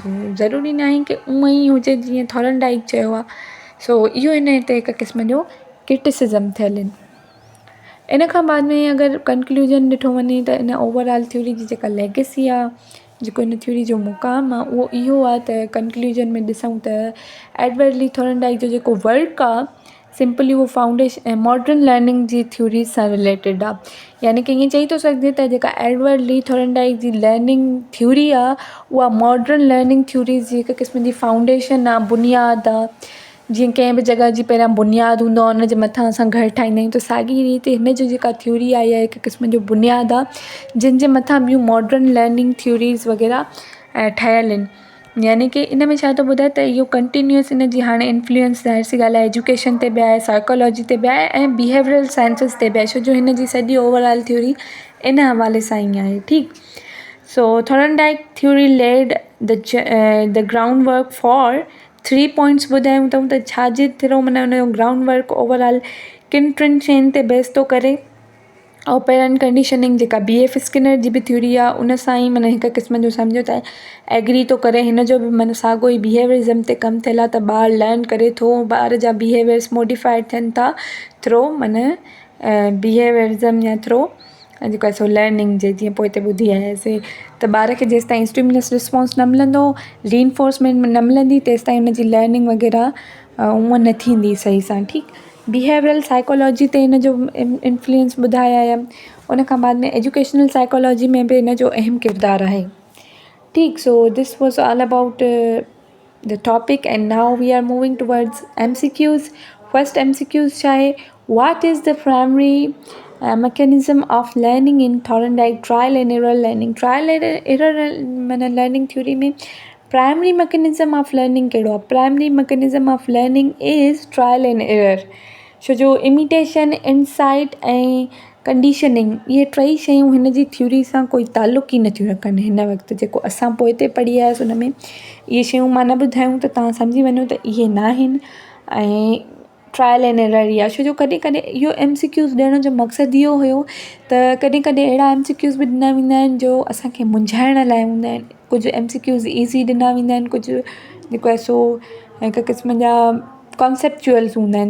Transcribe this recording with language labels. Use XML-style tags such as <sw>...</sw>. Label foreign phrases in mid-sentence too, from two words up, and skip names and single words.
<sd>सो ज़रूरी न आहे की उअं ई हुजे जीअं थॉर्नडाइक चयो आहे, सो इहो हिन हिते हिकु क़िस्म जो क्रिटिसिज़म थियल आहिनि। इन खां बाद में अगरि कंक्लूजन ॾिठो वञे त इन ओवरऑल थ्योरी जी जेका लेगेसी आहे, जेको इन थ्योरी जो मुक़ाम आहे, उहो इहो आहे त कंक्लूजन में ॾिसूं त एडवर्ड ली थॉर्नडाइक जो जेको वर्क आहे सिंपली उहो फाउंडेशन ऐं</sd> <en>modern learning</en> <sd>जी थ्योरी सां रिलेटेड आहे, यानी कि ईअं चई थो सघिजे त जेका एडवर्ड ली थॉर्नडाइक जी लर्निंग थ्योरी आहे उहा</sd> <en>modern learning theories</en> <sd>जी हिकु क़िस्म जी फाउंडेशन आहे, बुनियादु आहे। जीअं कंहिं बि जॻह जी पहिरियां बुनियादु हूंदो आहे, उनजे मथां असां घर ठाहींदा आहियूं, त साॻी रीति हिन जो जेका थ्योरी आहे इहा हिकु क़िस्म जो बुनियादु आहे, जिन जे मथां ॿियूं</sd> <en>modern learning theories</en> <sd>वग़ैरह ठहियल आहिनि। यानी कि इन में छा थो ॿुधाए त इहो कंटिन्यूअस इन जी हाणे इन्फ्लुएंस ज़ाहिर सी ॻाल्हि आहे एजुकेशन ते बि आहे, साइकोलॉजी ते बि आहे ऐं</sd> <en>behavioral sciences</en> <sd>ते बि आहे, छो जो हिन जी सॼी ओवरऑल थ्योरी इन हवाले सां ई आहे। ठीकु, सो थॉर्नडाइक</sd> <en>theory laid the ground work for 3 points</en> <sd>ॿुधायूं अथऊं त छाजे थ्रो माना हुनजो</sd> <en>ground work overall</en> <sd>किन टिनि शयुनि ते बेस थो करे।</sd> <en>operant conditioning</en> <sd>जेका BF स्किनर जी बि थ्योरी आहे उन सां ई माना हिकु क़िस्म जो सम्झो त एग्री थो करे, हिन जो बि माना साॻियो ई बिहेवियरिज़म ते कमु थियल आहे त ॿारु लर्न करे थो, ॿार जा बिहेवियर्स मॉडिफाइड थियनि था थ्रो माना बिहेवियरिज़म या थ्रो जेको आहे सो लर्निंग जे, जीअं पोइ हिते ॿुधी आयासीं त ॿार खे जेसि ताईं</sd> <en>stimulus response</en> <sd>न मिलंदो, रीइंफोर्समेंट न मिलंदी, तेसि ताईं हुनजी लर्निंग वग़ैरह उहा न थींदी सही सां। ठीकु,</sd> <en>behavioral psychology</en> <sd>ते हिन जो इन्फ्लुएंस ॿुधाया आहियां, उन खां बाद में</sd> <en>educational psychology</en> <sd>में बि हिन जो अहम किरदारु आहे। ठीकु,</sd> <en>So this was all about the topic and now we are moving towards MCQs।</en> <sd>फर्स्ट MCQs छा आहे,</sd> <en>What is the primary mechanism of learning in Thorndike trial and error learning। trial and error</en> <sd>माना</sd> <en>learning theory</en> <sd>में</sd> <en>primary mechanism of learning</en> <sd>कहिड़ो आहे?</sd> <en>primary mechanism of learning is trial and error,</en> <sd>छो जो इमिटेशन, इनसाइट ऐं कंडीशनिंग इहे टई शयूं हिन जी थ्योरी सां कोई तालुक़ ई नथियूं रखनि। हिन वक़्तु जेको असां पोइ ते पढ़ी आयासीं हुन में इहे शयूं मां न ॿुधायूं त तव्हां सम्झी वञो त इहे न आहिनि ऐं</sd> <en>trial and error</en> <sd>ई आहे, छो जो कॾहिं कॾहिं इहो MCQs ॾियण जो मक़सदु इहो हुयो त कॾहिं कॾहिं अहिड़ा MCQs बि ॾिना वेंदा आहिनि जो असांखे मुंझाइण लाइ हूंदा आहिनि, कुझु MCQs ईज़ी ॾिना वेंदा आहिनि, कुझु जेको आहे सो हिकु क़िस्म जा कॉन्सेप्चुअल्स हूंदा आहिनि।</sd>